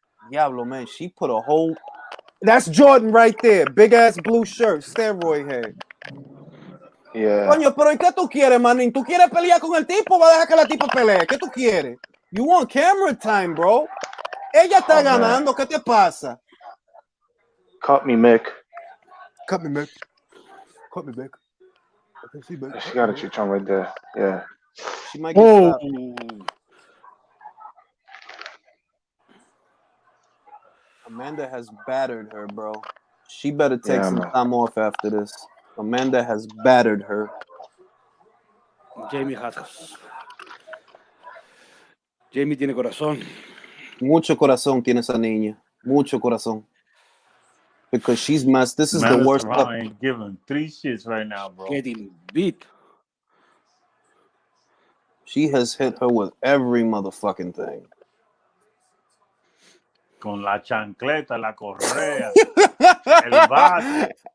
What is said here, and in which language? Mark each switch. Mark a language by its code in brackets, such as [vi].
[en] Diablo, man, she put a whole... That's Jordan right there. Big-ass blue shirt, steroid head. Yeah. [es] Coño, pero ¿y qué tú quieres, manín? ¿Tú quieres pelear con el tipo o vas a dejar que la tipa pelee? ¿Qué tú quieres? [en] You want camera time, bro. [es] Ella está ganando. ¿Qué te pasa? [en] Cut me, Mick. Cut me back. I can see back. She got a chichon right there. Yeah. She might get Oh, slapped. Amanda has battered her, bro. She better take Yeah, some man. time off after this. Amanda has battered her. Jamie has. [es] Jamie tiene corazón. Mucho corazón tiene esa niña. Mucho corazón. [en] Because she's messed. This is the Amanda worst. Serrano ain't giving 3 shits right now, bro. Getting beat. She has hit her with every motherfucking thing. [es] Con la chancleta, la correa, el bate.